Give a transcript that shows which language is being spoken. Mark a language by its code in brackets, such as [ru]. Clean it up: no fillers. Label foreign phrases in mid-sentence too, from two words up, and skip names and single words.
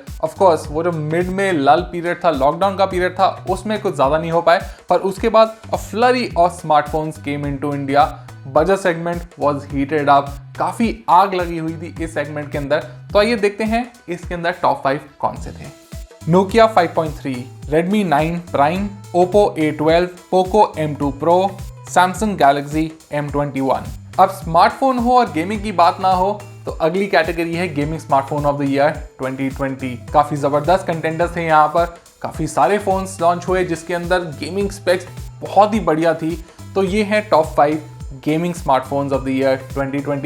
[en] of course [hi] वो जो मिड में [en] lull period [hi] था, लॉकडाउन का पीरियड था, उसमें कुछ ज़्यादा नहीं हो पाए, पर उसके बाद [en] a flurry of smartphones came into India. budget segment was heated up, [hi] काफ़ी आग लगी हुई थी इस सेगमेंट के अंदर। तो आइए देखते हैं इसके अंदर टॉप 5 कौन से थे। Nokia 5.3, Redmi 9 Prime, Oppo A12, Poco M2 Pro, Samsung Galaxy M21। अब स्मार्टफोन हो और गेमिंग की बात ना हो तो अगली कैटेगरी है [en] gaming smartphone of the year 2020. [hi] काफ़ी ज़बरदस्त कंटेंडर्स थे यहाँ पर, काफ़ी सारे फोन्स लॉन्च हुए जिसके अंदर [en] gaming specs [hi] बहुत ही बढ़िया थी। तो ये है [en] top 5 gaming smartphones of the year 2020.